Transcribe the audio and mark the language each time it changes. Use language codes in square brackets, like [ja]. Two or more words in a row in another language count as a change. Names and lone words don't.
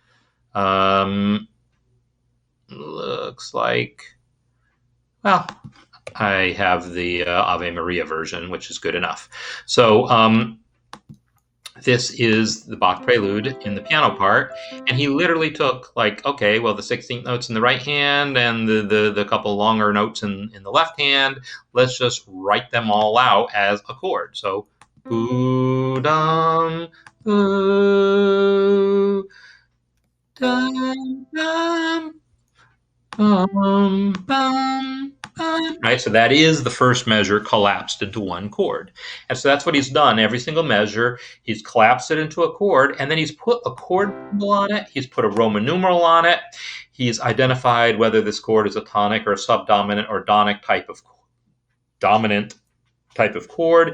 [en] Looks like, well, I have the Ave Maria version, which is good enough. So this is the Bach Prelude in the piano part, and he literally took like, okay, well, the 16th notes in the right hand and the couple longer notes in the left hand, let's just write them all out as a chord. So, boo dum boo dum dum bum bum. Right, so that is the first measure collapsed into one chord. And so that's what he's done. Every single measure, he's collapsed it into a chord, and then he's put a chord symbol on it. He's put a Roman numeral on it. He's identified whether this chord is a tonic or a subdominant or dominant type of chord.